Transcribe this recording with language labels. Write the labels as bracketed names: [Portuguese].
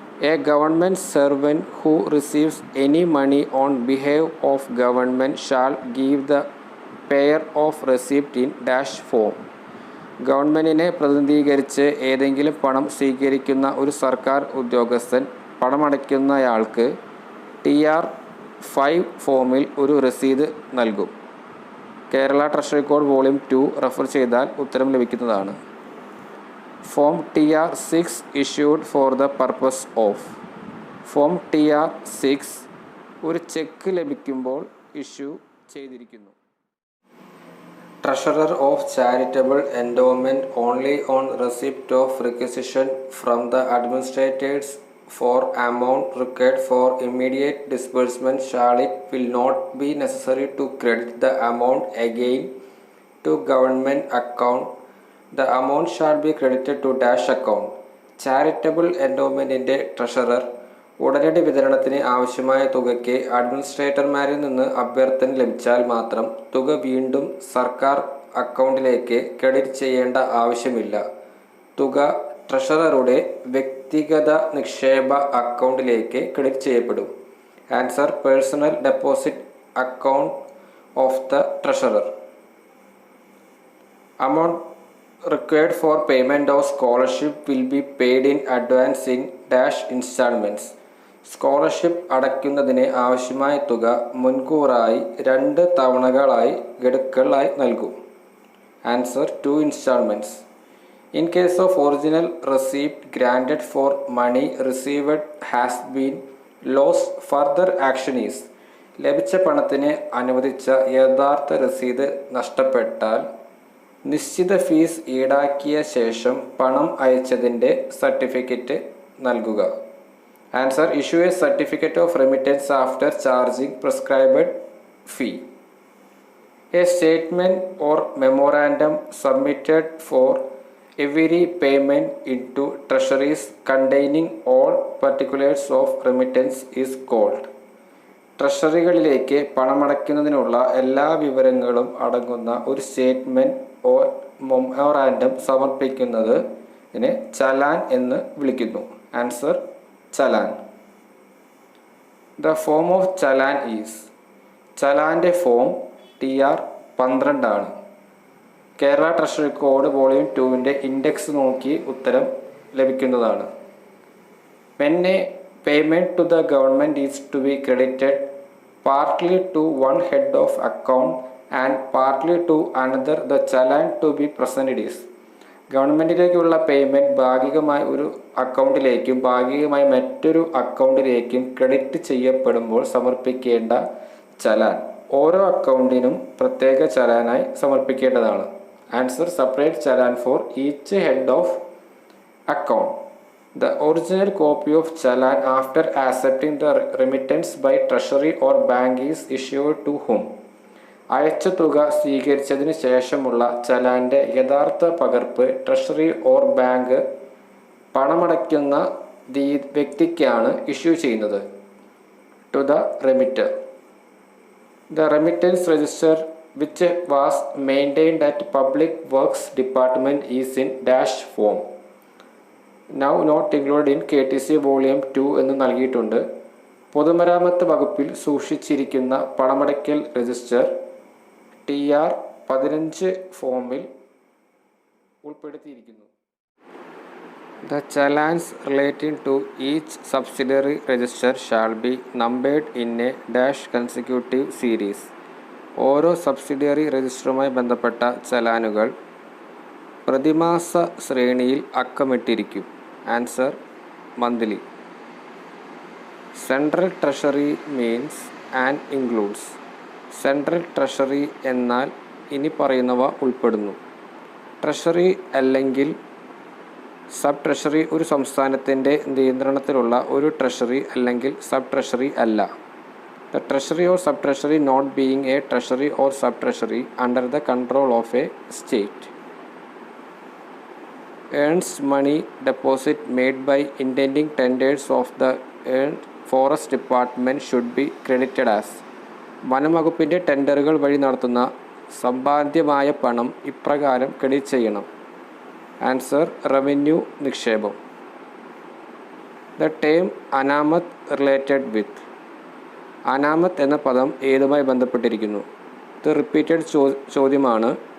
[English] A government servant who receives any money on behalf of government shall give the payer of receipt in dash form. [Malayalam] ഗവൺമെൻറ്റിനെ പ്രതിനിധീകരിച്ച് ഏതെങ്കിലും പണം സ്വീകരിക്കുന്ന ഒരു സർക്കാർ ഉദ്യോഗസ്ഥൻ പണമടയ്ക്കുന്നയാൾക്ക് TR 5 ഫോമിൽ ഒരു രസീത് നൽകും. Kerala treasury code volume 2 refer ചെയ്താൽ ഉത്തരം ലഭിക്കുന്നതാണ്. [English] Form TR 6 issued for the purpose of. [Malayalam] Form TR 6 ഒരു ചെക്ക് ലഭിക്കുമ്പോൾ ഇഷ്യൂ ചെയ്തിരിക്കുന്നു. [English] Treasurer of charitable endowment only on receipt of requisition from the administrators for amount required for immediate disbursement shall it will not be necessary to credit the amount again to government account. The amount shall be credited to dash account. [Malayalam] Charitable എൻഡോമെൻറ്റിൻ്റെ treasurer ഉടനടി വിതരണത്തിന് ആവശ്യമായ തുകയ്ക്ക് അഡ്മിനിസ്ട്രേറ്റർമാരിൽ നിന്ന് അഭ്യർത്ഥന ലഭിച്ചാൽ മാത്രം തുക വീണ്ടും സർക്കാർ അക്കൗണ്ടിലേക്ക് ക്രെഡിറ്റ് ചെയ്യേണ്ട ആവശ്യമില്ല. തുക ട്രഷററുടെ വ്യക്തിഗത നിക്ഷേപ അക്കൗണ്ടിലേക്ക് ക്രെഡിറ്റ് ചെയ്യപ്പെടും. [English] Answer, personal deposit account of the treasurer. amount required for payment of scholarship will be paid in advance in dash installments. [Malayalam] Scholarship അടയ്ക്കുന്നതിന് ആവശ്യമായ തുക മുൻകൂറായി 2 തവണകളായി ഗഡുക്കളായി നൽകും. [English] Answer, 2 installments. In case of original receipt granted for money received has been lost, further action is. [Malayalam] ലഭിച്ച പണത്തിന് അനുവദിച്ച യഥാർത്ഥ രസീത് നഷ്ടപ്പെട്ടാൽ നിശ്ചിത ഫീസ് ഈടാക്കിയ ശേഷം പണം അയച്ചതിൻ്റെ സർട്ടിഫിക്കറ്റ് നൽകുക. [English] Answer, issue a certificate of remittance after charging prescribed fee. A statement or memorandum submitted for every payment into treasuries containing all particulars of remittance is called. [Malayalam] ട്രഷറികളിലേക്ക് പണമടയ്ക്കുന്നതിനുള്ള എല്ലാ വിവരങ്ങളും അടങ്ങുന്ന ഒരു [English] statement or memorandum [Malayalam] സമർപ്പിക്കുന്നത് ചലാൻ എന്ന് വിളിക്കുന്നു. [English] Answer, challan. The form of challan is. [Malayalam] ചലാൻ്റെ form TR 12 ആണ്. Kerala treasury code volume 2 index നോക്കി ഉത്തരം ലഭിക്കുന്നതാണ്. [English] When a payment to the government is to be credited partly to one head of account and partly to another the challan to be presented is. [Malayalam] ഗവൺമെൻറ്റിലേക്കുള്ള payment ഭാഗികമായി ഒരു അക്കൗണ്ടിലേക്കും ഭാഗികമായി മറ്റൊരു അക്കൗണ്ടിലേക്കും credit ചെയ്യപ്പെടുമ്പോൾ സമർപ്പിക്കേണ്ട ചലാൻ ഓരോ അക്കൗണ്ടിനും പ്രത്യേക ചലാനായി സമർപ്പിക്കേണ്ടതാണ്. [English] Answer separate challan for each head of account. The original copy of challan after accepting the remittance by treasury or bank is issued to whom? [Malayalam] അയച്ച തുക സ്വീകരിച്ചതിന് ശേഷമുള്ള ചലാൻ്റെ യഥാർത്ഥ പകർപ്പ് ട്രഷറി ഓർ ബാങ്ക് പണമടയ്ക്കുന്ന വ്യക്തിക്കാണ് ഇഷ്യൂ ചെയ്യുന്നത്. [English] To the remitter. The remittance register which was maintained at public works department is in dash form. Now not include in KTC volume 2 [Malayalam] എന്ന് നൽകിയിട്ടുണ്ട്. പൊതുമരാമത്ത് വകുപ്പിൽ സൂക്ഷിച്ചിരിക്കുന്ന പണമടയ്ക്കൽ രജിസ്റ്റർ TR 15 ഫോമിൽ ഉൾപ്പെടുത്തിയിരിക്കുന്നു. [English] The challans relating to each subsidiary register shall be numbered in a dash consecutive series. [Malayalam] ഓരോ subsidiary രജിസ്റ്ററുമായി ബന്ധപ്പെട്ട ചലാനുകൾ പ്രതിമാസ ശ്രേണിയിൽ അക്കമിട്ടിരിക്കും. [English] Answer monthly. Central treasury means and includes. [Malayalam] Central treasury എന്നാൽ ഇനി പറയുന്നവ ഉൾപ്പെടുന്നു. ട്രഷറി അല്ലെങ്കിൽ സബ് ട്രഷറി ഒരു സംസ്ഥാനത്തിൻ്റെ നിയന്ത്രണത്തിലുള്ള ഒരു ട്രഷറി അല്ലെങ്കിൽ സബ് ട്രഷറി അല്ല. [English] The treasury or sub treasury not being a treasury or sub treasury under the control of a state. Earns money deposit made by intending tenders of the forest department should be credited as. [Malayalam] വനം വകുപ്പിൻ്റെ ടെൻഡറുകൾ വഴി നടത്തുന്ന സമ്പാദ്യമായ പണം ഇപ്രകാരം credit ചെയ്യണം. [English] answer [Malayalam] revenue നിക്ഷേപം. [English] The term അനാമത്ത് related with. [Malayalam] അനാമത്ത് എന്ന പദം ഏതുമായി ബന്ധപ്പെട്ടിരിക്കുന്നു? ഇത് റിപ്പീറ്റഡ് ചോദ്യമാണ്.